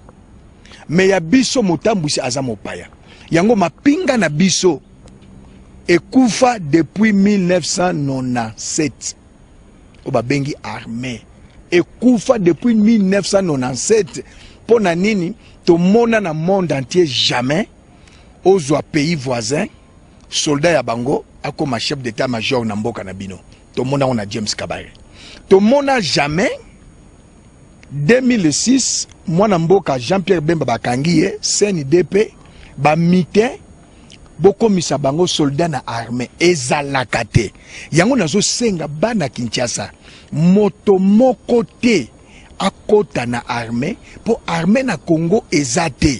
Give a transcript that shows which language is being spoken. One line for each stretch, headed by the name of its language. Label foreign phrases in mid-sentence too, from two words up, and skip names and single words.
Lingala: Mais ya biso motambusi aza mopaya. Yango mapinga na biso ekufa depuis 1997. Oba bengi armée. Ekufa depuis 1997. Pona nini tomona na
French: monde entier
Lingala: jamais ozwa
French: pays voisin
Lingala: soldat ya bango akoma
French: chef d'état-major
Lingala: na mboka na bino. Tomona
French: on a
Lingala: James Kabare. Tomona jamais 2006 mwana mboka Jean-Pierre Bemba bakangiye CNDP ba mitin bokomisa bango soldat na armée ezalaka te. Yango nazo senga bana Kinshasa moto moko te akota na armée
French: pour armée
Lingala: na Congo ezate.